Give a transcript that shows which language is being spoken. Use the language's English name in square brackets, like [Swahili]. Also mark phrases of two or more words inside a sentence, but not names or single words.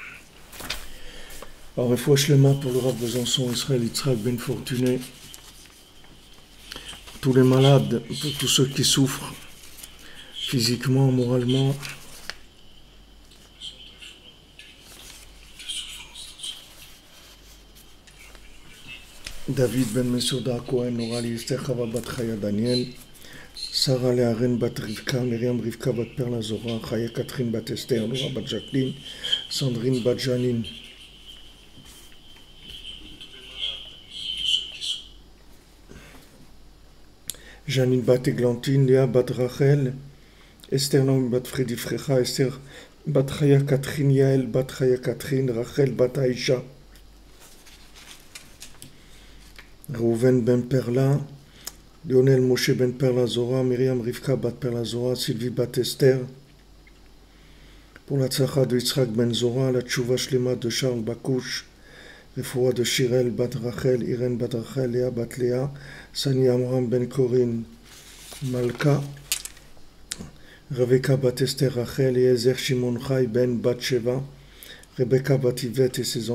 [French] Alors [Hebrew] רפואה שלמה [French] pour le Rav Besançon, Israël Yitzhak Ben Fortuné, pour tous les malades, pour tous ceux qui souffrent, physiquement, moralement. David ben Mesouda Cohen, Orali Esther Chava bat Chaya Daniel, Sarah Learen bat Rivka, Myriam Rivka bat Perla Zora, Chaya Catherine bat Esther, Nora bat Jacqueline, Sandrine bat Janine. Janine bat Églantine, Léa bat Rachel, Esther Naomi bat Freddy Frecha, Esther bat Chaya Catherine, Yael bat Chaya Catherine, Rachel bat Aïcha, Reuven ben Perla, Lionel Moshe ben Perla Zora, Myriam Rivka bat Perla Zora, Sylvie bat Esther, pour la tzlacha de Yitzhak ben Zora, la tchouva shlema de Charles Bakouche, Refoua de Shirel bat Rachel, Irène bat Rachel, Léa bat Léa, Sani Amram ben Corinne, Malka, Rebecca bat Esther Rachel, Yezer Shimon Chai ben bat Sheva, Rebecca bat Yvette et ses